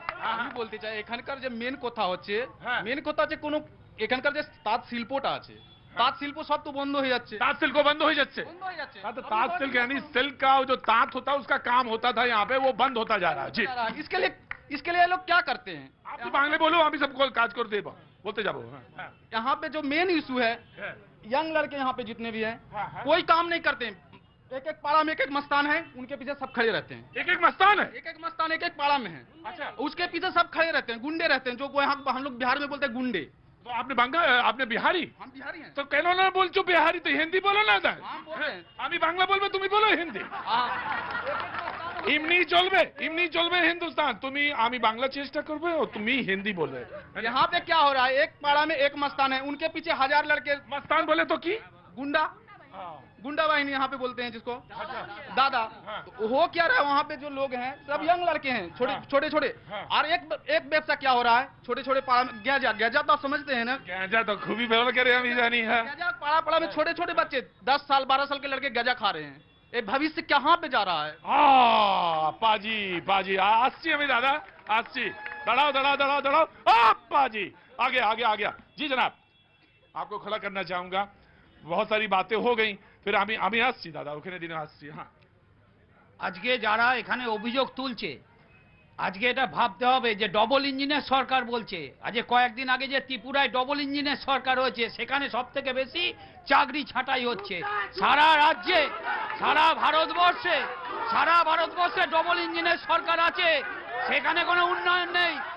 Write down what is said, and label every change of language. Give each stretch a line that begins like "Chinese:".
Bangla: আমি বলতে চাই এখানকার যে মেন কথা হচ্ছে, হ্যাঁ। মেন কথা হচ্ছে কোন এখানকার যে তাঁত শিল্পটা আছে, তাঁত শিল্প সব তো বন্ধ হয়ে যাচ্ছে।
Hindi: ताँत सिल्क बंद हो जाते।
Bangla: বন্ধ হয়ে যাচ্ছে।
Hindi: हाँ, तो ताँत सिल्क यानी सिल्क का जो ताँत होता है उसका काम होता था यहाँ पे, वो बंद होता जा रहा है। जी इसके लिए ये लोग क्या करते हैं? आप भी बांग्ले बोलो, हम भी सबको काज कर दे बोलते जाओ। यहाँ पे जो मेन इशू है, यंग लड़के यहाँ पे जितने भी हैं, कोई काम नहीं करते हैं। एक एक पाड़ा में एक एक मस्तान है, उनके पीछे सब खड़े रहते हैं। एक एक मस्तान है। एक एक मस्तान एक एक पाड़ा में है। अच्छा, उसके पीछे सब खड़े रहते हैं, गुंडे रहते हैं, जो यहाँ हम लोग बिहार में बोलते हैं गुंडे। तो आपने बांग्ला, आपने बिहारी, हम बिहारी हैं।
Bangla: तो কেন না বলছো বিহারি? তো হিন্দি বলো না তাই।
Hindi: हम बोल रहे हैं।
Bangla: আমি বাংলা বলবো, তুমি বলো হিন্দি।
Hindi: हाँ।
Bangla: এমনি চলবে, এমনি চলবে হিন্দুস্তান। তুমি আমি বাংলা চেষ্টা করবে ও তুমি হিন্দি বলবে।
Hindi: यहाँ पे क्या हो रहा है, एक पाड़ा में एक मस्तान है, उनके पीछे 1000 लड़के मस्तान बोले तो की गुंडा, गुंडा वाहिनी यहाँ पे बोलते हैं जिसको दादा। तो हो क्या रहा है, वहाँ पे जो लोग हैं सब यंग लड़के हैं, छोटे छोटे। और एक व्यवसाय क्या हो रहा है, छोटे छोटे पाड़ा में गैजा तो आप समझते हैं ना, गैजा तो खूबी व्यवहार करे हम ही जानी है। गैजा पाड़ा पाड़ा में छोटे छोटे बच्चे 10 साल 12 साल के लड़के गैजा खा रहे हैं। ये भविष्य कहाँ पे जा रहा है?
Bangla: पाजी पाजी আসছি আমি দাদা, আসছি। দাঁড়াও দাঁড়াও দাঁড়াও দাঁড়াও।
Hindi: पाजी आगे आगे आ गया। जी जनाब, आपको खड़ा करना चाहूंगा। बहुत सारी बातें हो गई, फिर
Bangla: আমি আসছি দাদা, ওখানে দিনে আসছি। হ্যাঁ, আজকে যারা এখানে অভিযোগ তুলছে, আজকে এটা ভাবতে হবে যে ডবল ইঞ্জিনের সরকার বলছে। আজকে কয়েকদিন আগে যে ত্রিপুরায় ডবল ইঞ্জিনের সরকার হয়েছে, সেখানে সব থেকে বেশি চাকরি ছাঁটাই হচ্ছে। সারা রাজ্যে, সারা ভারতবর্ষে ডবল ইঞ্জিনের সরকার আছে, সেখানে কোনো উন্নয়ন নেই।